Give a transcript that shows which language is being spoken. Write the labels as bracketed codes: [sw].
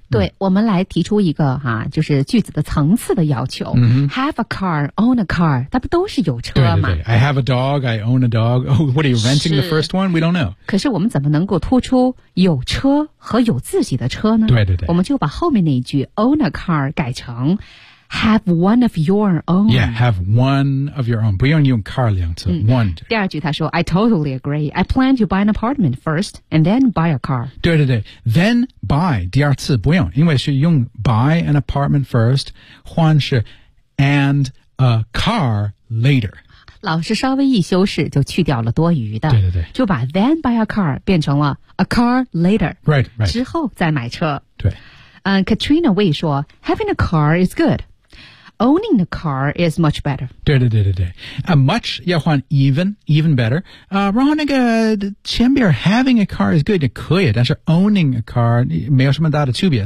[zh] 对、嗯、我们来提出一个哈、啊，就是句子的层次的要求、 mm-hmm. [en] Have a car, own a car [zh] 它不都是有车吗对对对 [en] I have a dog, I own a dog、oh, What are you renting the first one? We don't know [zh] 可是我们怎么能够突出有车和有自己的车呢对对对我们就把后面那一句 Own a car 改成 Have one of your own [en] Yeah, have one of your own [zh] 不用用 [en] car [zh] 两次、嗯、 [en] one [zh] 第二句他说 [en] I totally agree I plan to buy an apartment first And then buy a car [zh] 对对对 [en] Then buy [zh] 第二次不用因为是用 [en] buy an apartment first [zh] 换是 [en] and a car later [zh] 老师稍微一修饰就去掉了多余的对对对就把 [en] then buy a car [zh] 变成了 [en] a car later right, right [zh] 之后再买车对、 [en] Katrina Wei [zh] 说 [en] Having a car is goodOwning the car is much better. [zh] 对对对对对、much 要换 [en] even better.、 [zh] 然后那个前边 [en] having a car is good, [zh] 可以但是 [en] owning a car [zh] 没有什么大的区别。